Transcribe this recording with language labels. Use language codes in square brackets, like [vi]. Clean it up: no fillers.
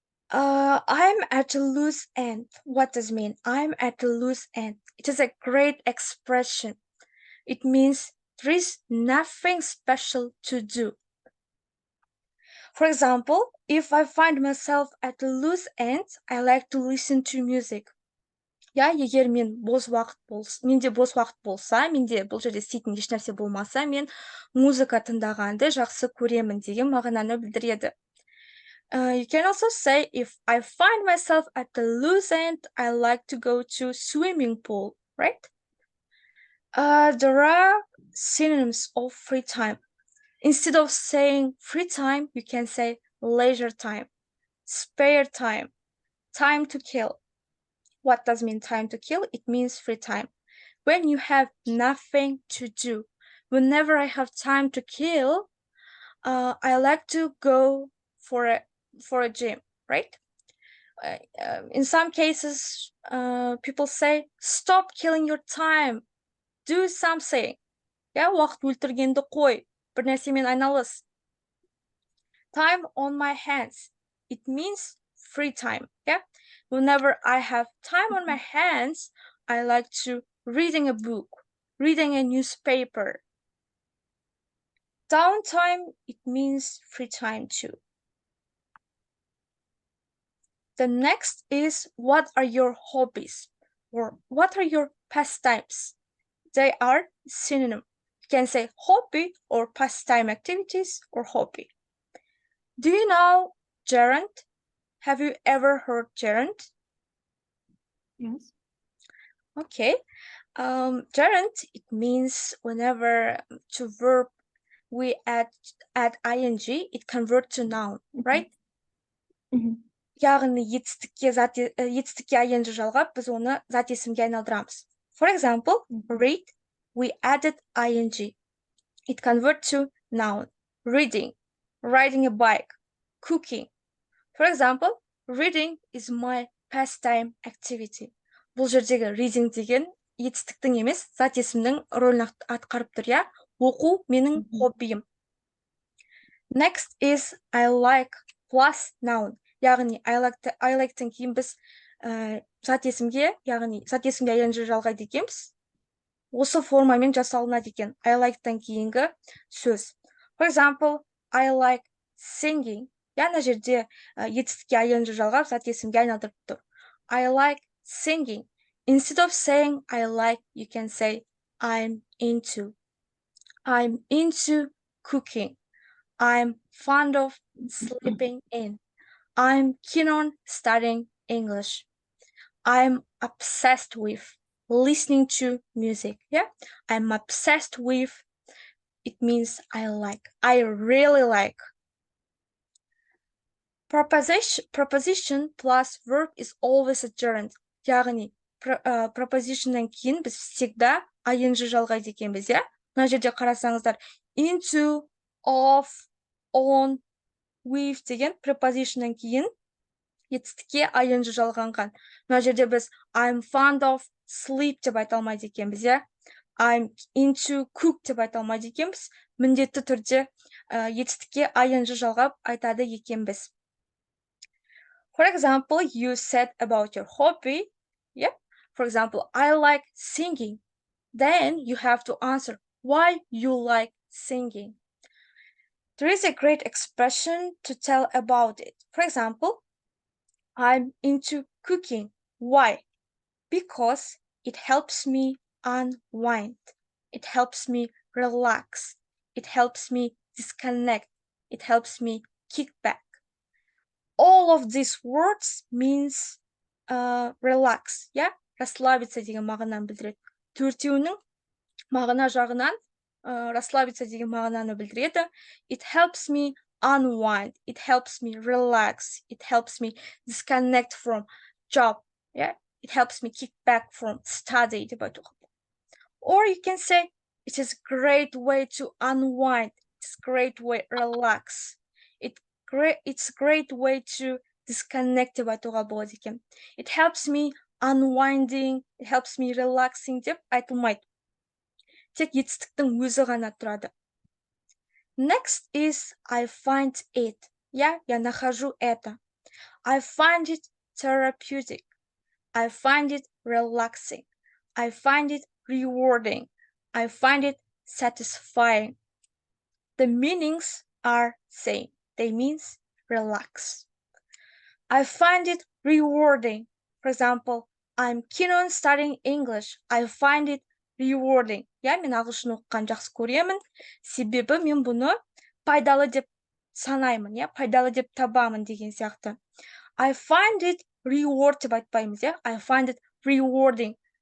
[en] I'm at a loose end. What does it mean? I'm at a loose end. It is a great expression. It means there is nothing special to do. For example, if I find myself at a loose end, I like to listen to music. [kk] Егер менде бос уақыт болса, менде бұл жерде істейтін ешнәрсе болмаса, мен музыка тыңдағанды жақсы көремін деген мағынаны білдіреді. [en] You can also say, if I find myself at the loose end, I like to go to swimming pool, right? There are synonyms of free time. Instead of saying free time, you can say leisure time, spare time, time to kill. What does mean time to kill? It means free time. When you have nothing to do. Whenever I have time to kill, I like to go for a gym, right? In some cases, people say, stop killing your time, do something. [kk] Уақыт өлтіргенді қой, бір нәрсемен айналыс. [en] Time on my hands, it means free time. Whenever I have time on my hands, I like to reading a book, reading a newspaper. Downtime, it means free time too. The next is, what are your hobbies? Or what are your pastimes? They are synonym. You can say hobby or pastime activities or hobby. Do you know gerund? Have you ever heard gerund? Yes. Okay. Gerund, it means whenever to verb we add ing, it convert to noun, right? [kk] Яғни етістікке ing жалғап, біз оны зат есімге айналдырамыз. [en] For example, read, we added ing. It convert to noun. Reading, riding a bike, cooking. For example, reading is my pastime activity. [kk] Бұл жердегі reading деген етістіктің емес, зат есімнің рөлін атқарып тұр, оқу менің хоббиім. [en] Next is I like plus noun. [kk] Яғни [en] I like- [kk] тен кейін біз зат есімге ing жалғайды екенбіз. осы формамен жасалынады екен. [en] I like- [kk] тан кейінгі сөз. [en] For example, I like singing. [kk] Мына жерде етістікке ing жалғап, зат есімге айналдырып тұр. [en] I like singing. Instead of saying I like, you can say I'm into. I'm into cooking. I'm fond of sleeping in. I'm keen on studying English. I'm obsessed with listening to music. Yeah, I'm obsessed with. It means I like. I really like. Proposition plus verb is always a gerund. [kk] Яғни propositionнан кейін біз [ru] всегда [kk] ing жалғайды екенбіз, иә? Мына жерде қарасаңыздар, into, of, on, with деген prepositionнан кейін етістікке ing жалғанған. Мына жерде біз [en] I'm fond of sleep [kk] деп айта алмайды екенбіз, иә? [en] I'm into cook [kk] деп айта алмайды екенбіз. Міндетті түрде етістікке ing жалғап айтады екенбіз. [en] For example, you said about your hobby. Yeah. For example, I like singing. Then you have to answer why you like singing. There is a great expression to tell about it. For example, I'm into cooking. Why? Because it helps me unwind. It helps me relax. It helps me disconnect. It helps me kick back. All of these words means relax, yeah? [ru] Расслабиться [kk] деген мағынаны білдіреді. Төртеуінің мағына жағынан [ru] расслабиться [kk] деген мағынаны білдіреді. [en] It helps me unwind. It helps me relax. It helps me disconnect from job, yeah? It helps me kick back from study [kk] деп айтуға. [en] Or you can say it is a great way to unwind. It's a great way to relax. It's a great way to disconnect [kk] деп айтуға болады екен. [en] It helps me unwinding, it helps me relaxing [kk] деп айтылмайды. Тек етістіктің өзі ғана тұрады. [en] Next is I find it. [ru] Я нахожу это. [en] I find it therapeutic. I find it relaxing. I find it rewarding. I find it satisfying. The meanings are same. They means relax. I find it rewarding. For example, I'm keen on studying English. I find it rewarding. [kk] Мен ағылшын оқыған жақсы көремін. Себебі мен бұны пайдалы деп санаймын, пайдалы деп табамын деген сияқты. [en] I find it reward [kk] деп айтпаймыз, [en] I find it rewarding.